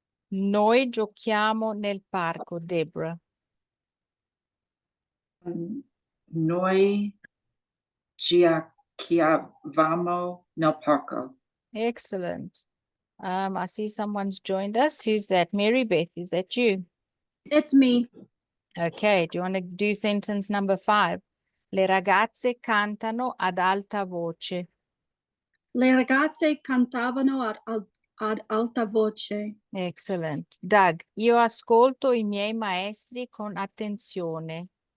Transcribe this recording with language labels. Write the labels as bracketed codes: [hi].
[it] Noi giochiamo nel parco, Deborah. Noi giocavamo nel parco. [en] Excellent. I see someone's joined us. Who's that? Mary Beth, is that you? It's me. Okay, do you want to do sentence number 5? [it] Le ragazze cantano ad alta voce. Le ragazze cantavano ad alta voce. [en] Excellent. [it] Doug, io ascolto i miei maestri con attenzione.